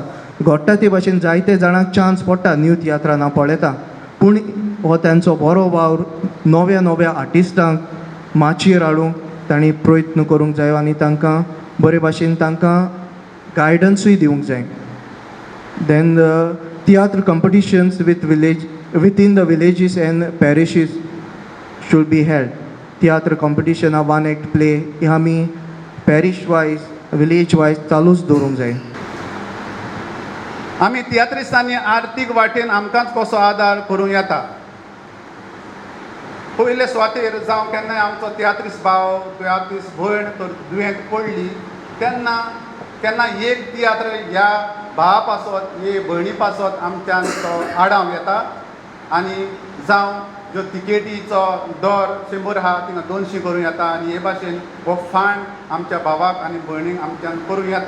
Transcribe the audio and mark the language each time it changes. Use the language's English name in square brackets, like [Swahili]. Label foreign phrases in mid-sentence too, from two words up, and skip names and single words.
[Konkani] घडटा ते भाशेन जायते जाणांक चान्स पडटा न्यू तियात्रान हांव पळयता. पूण हो तांचो बरो वावर नव्या नव्या आर्टिस्टांक माचयेर हाडूंक तांणी प्रयत्न करूंक जायो. आनी तांकां बरे भाशेन तांकां गायडन्सूय दिवंक जाय. [English] Then the theatre competitions within the villages and parishes should be held. Theatre competition a one act play [Konkani] हे आमी [English] parish wise, village wise [Konkani] चालूच दवरूंक जाय. आमी तियात्रिस्तांनी आर्थीक वाटेन आमकांच कसो आदार करूं येता. पयले सुवातेर जावं केन्नाय आमचो तियात्रीस भाव तियात्रीस भयण तर दुयेंत पडली तेन्ना केन्ना एक तियात्र ह्या भावा पासत हे भयणी पासत आमच्यान तो आडाव येता आनी जावं ज्यो तिकेटीचो दर 100 आहा थिंगा 200 करूं येता आनी हे भाशेन हो फांड आमच्या भावाक आनी भयणीक आमच्यान करूं येता.